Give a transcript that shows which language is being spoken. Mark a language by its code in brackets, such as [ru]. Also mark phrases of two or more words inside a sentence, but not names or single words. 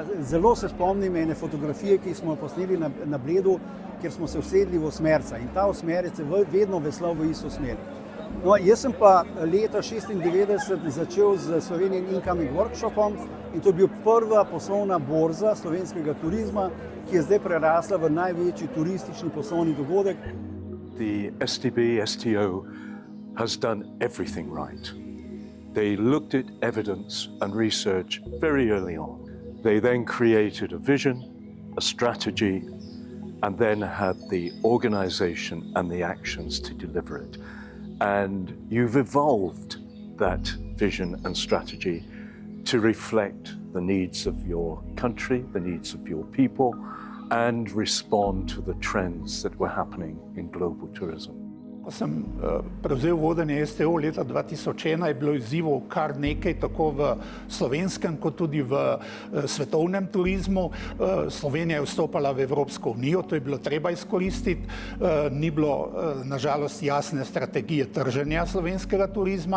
[sl] Zelo se spomnim ene fotografije, ki smo jo posneli na Bledu, kjer smo se usedli v osmerca. In ta osmerec je vedno veslal v isto smer. No, jaz sem pa leta 1996 začel z Slovenian Incoming Workshopom in to je bil prva poslovna borza slovenskega turizma, ki je zdaj prerasla v največji turistični poslovni dogodek. [en] The STB, STO has done everything right. They looked at evidence and research very early on. They then created a vision, a strategy, and then had the organization and the actions to deliver it. And you've evolved that vision and strategy to reflect the needs of your country, the needs of your people, and respond to the trends that were happening in global tourism. [sl] Ko sem prevzel vodenje STO leta 2001, je bilo izzivov kar nekaj, tako v slovenskem kot tudi v svetovnem turizmu. Slovenija je vstopala v Evropsko unijo, to je bilo treba izkoristiti. Ni bilo nažalost jasne strategije trženja slovenskega turizma.